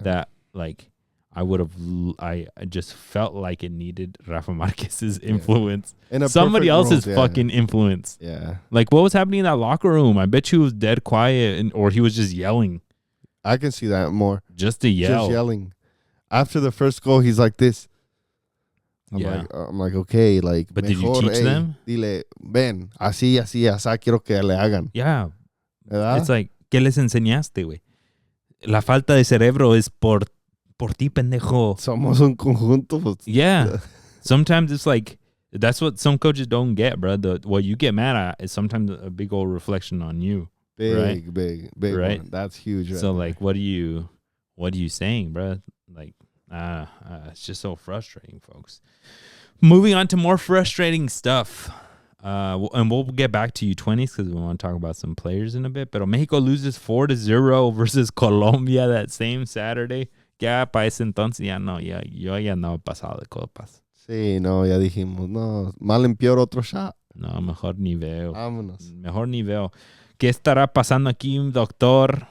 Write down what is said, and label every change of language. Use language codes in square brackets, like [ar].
[en] That, like, I just felt like it needed Rafa Marquez's influence. In a Somebody perfect else's world, fucking influence. Yeah. Like, what was happening in that locker room? I bet you was dead quiet, or he was just yelling. I can see that more. Just to yell. Just yelling. After the first goal, he's like this. I'm like, okay, like. But did you teach them? [es] Dile, ven, así, quiero que le hagan. [en] Yeah. [es] ¿Verdad? [en] It's like, [es] ¿qué les enseñaste, güey? La falta de cerebro es por ti, pendejo. Somos un conjunto. Pues. [en] Yeah. Sometimes it's like, that's what some coaches don't get, bro. What you get mad at is sometimes a big old reflection on you. Big right? One. That's huge. So like, what are you saying, bro? Like, it's just so frustrating, folks. Moving on to more frustrating stuff. And we'll get back to U20s because we want to talk about some players in a bit. But Mexico loses 4-0 versus Colombia that same Saturday. [es] Ya para ese entonces, yo ya andaba pasado de copas. Sí, no, ya dijimos, no, mal en peor otro shot. No, mejor ni veo. Vámonos. Mejor ni veo. ¿Qué estará pasando aquí, doctor?